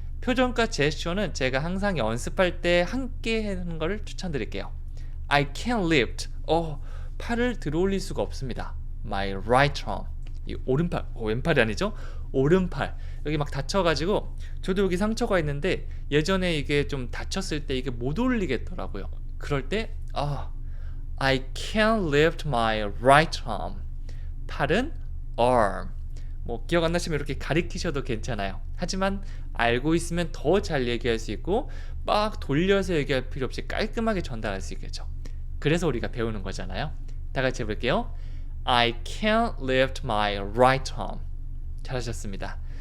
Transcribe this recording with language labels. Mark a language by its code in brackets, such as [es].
[ko] 표정과 제스처는 제가 항상 연습할 때 함께 하는 것을 추천드릴게요. [en] I can't lift. [ko] 팔을 들어 올릴 수가 없습니다. [en] My right arm. [ko] 이 오른팔, 왼팔이 아니죠? 오른팔. 여기 막 다쳐가지고 저도 여기 상처가 있는데 예전에 이게 좀 다쳤을 때 이게 못 올리겠더라고요. 그럴 때 [en] I can't lift my right arm. [ko] 팔은 arm. 뭐 기억 안 나시면 이렇게 가리키셔도 괜찮아요. 하지만 알고 있으면 더 잘 얘기할 수 있고 막 돌려서 얘기할 필요 없이 깔끔하게 전달할 수 있겠죠. 그래서 우리가 배우는 거잖아요. 다 같이 해볼게요. [en] I can't lift my right arm. [ko] 잘하셨습니다.